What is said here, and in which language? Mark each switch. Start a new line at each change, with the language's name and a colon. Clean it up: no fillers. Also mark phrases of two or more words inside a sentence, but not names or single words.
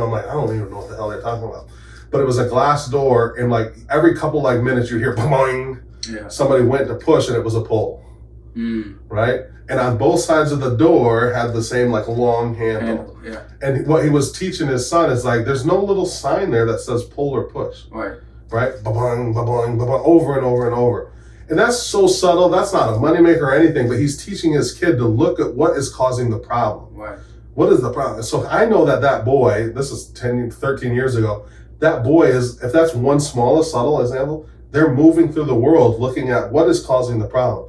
English: I'm like, I don't even know what the hell they're talking about. But it was a glass door, and like every couple like minutes you hear boing. Yeah. Somebody went to push and it was a pull. Right? And on both sides of the door had the same like long handle. Yeah. And what he was teaching his son is like, there's no little sign there that says pull or push. Right. Right? Ba-bong, ba-bong, ba-bong, over and over and over. And that's so subtle. That's not a moneymaker or anything, but he's teaching his kid to look at what is causing the problem. Right. What is the problem? So I know that boy, this is 13 years ago, that boy is, if that's one smallest subtle example, They're moving through the world looking at what is causing the problem.